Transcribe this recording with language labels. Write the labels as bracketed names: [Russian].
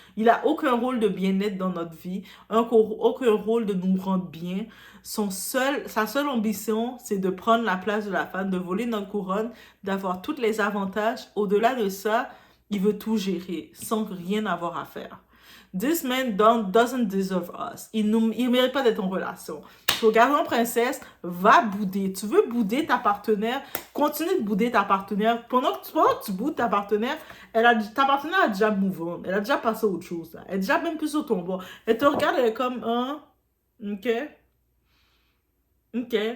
[French] Il n'a aucun rôle de bien-être dans notre vie, aucun rôle de nous rendre bien. Sa seule ambition, c'est de prendre la place de la femme, de voler notre couronne, d'avoir tous les avantages. Au-delà de ça, Il veut tout gérer sans rien avoir à faire. [English] This man doesn't deserve us. [French] Il ne mérite pas d'être en relation. Ton garçon princesse va bouder. Tu veux bouder ta partenaire, continue de bouder ta partenaire. Pendant que tu boudes ta partenaire, ta partenaire a déjà move on. Elle a déjà passé à autre chose. Là. Elle est déjà même plus sur ton bord. Elle te regarde, elle est comme, hein, ok, ok.